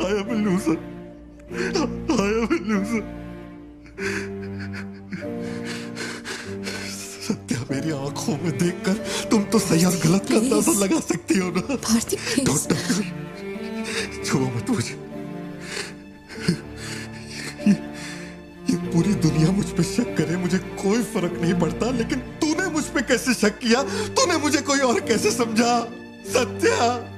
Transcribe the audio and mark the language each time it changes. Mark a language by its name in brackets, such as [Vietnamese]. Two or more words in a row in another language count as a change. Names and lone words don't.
[English] I am a loser. I am a loser. [Hindi] सत्या, मेरी आंखों में देखकर तुम तो सही और गलत का अंदाजा लगा सकती हो ना। [English] Don't touch me. [Hindi] छुओ मत मुझे। ये पूरी दुनिया मुझ पे शक करे, मुझे कोई फर्क नहीं पड़ता, लेकिन तूने मुझ पे कैसे शक किया? तूने मुझे कोई और कैसे समझा? सत्या,